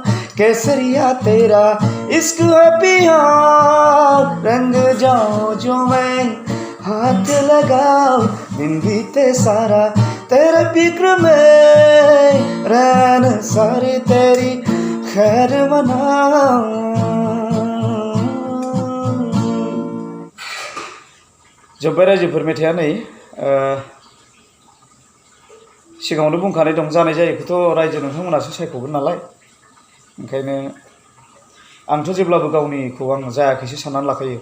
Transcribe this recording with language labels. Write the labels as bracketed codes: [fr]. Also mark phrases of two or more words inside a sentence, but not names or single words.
[hi] केसरिया तेरा इश्क है पिया, रंग जाऊं जो मैं हाथ लगाऊं। दिन बीते सारा तेरे फिक्र में, रैन सारी तेरी खैर मनाऊं। [brx] जोब्बाय रायजोफोर मेथाइया नै सिगाङावनो बुंखानाय दं, जानाय जायैखौथ' रायजो नोंथांमोनासो सायख'गोन नालाय। ओंखायनो आंथ' जेब्लाबो गावनिखौ आं जायाखैसो साननानै लाखायो।